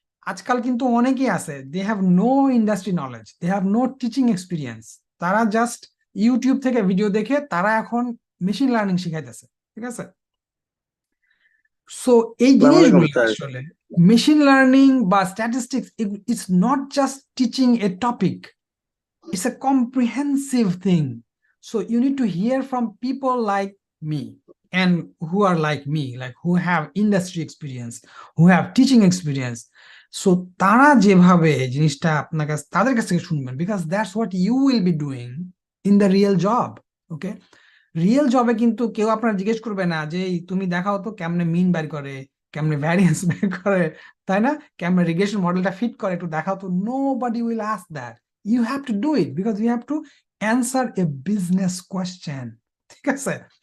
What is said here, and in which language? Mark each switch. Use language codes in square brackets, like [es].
[bn] আজকাল কিন্তু অনেকেই আছে, [en] they have no industry knowledge, they have no teaching experience, [bn] তারা জাস্ট ইউটিউব থেকে ভিডিও দেখে তারা এখন মেশিন লার্নিং শিখাইতেছে, ঠিক আছে? সো এই আসসালামু আলাইকুম জিনিসগুলো স্যার। আসলে [en] Machine learning বা statistics, it's not just teaching a topic, it's a comprehensive thing. So you need to hear from people like me and who are like me, like who have industry experience, who have teaching experience. So [bn] তারা যেভাবে জিনিসটা আপনার কাছে, তাদের কাছ থেকে শুনবেন, [en] because that's what you will be doing in the real job, okay? [bn] Real জবে কিন্তু কেউ আপনার জিজ্ঞেস করবে না যে তুমি দেখাও তো কেমনে মিন বের করে, কেমনে ভ্যারিয়েন্স বের করে, তাই না? কেমনে রিগ্রেশন মডেলটা ফিট করে, একটু দেখাও তো। [en] nobody will ask that, you have to do it because you have to answer a business question, [bn] ঠিক আছে?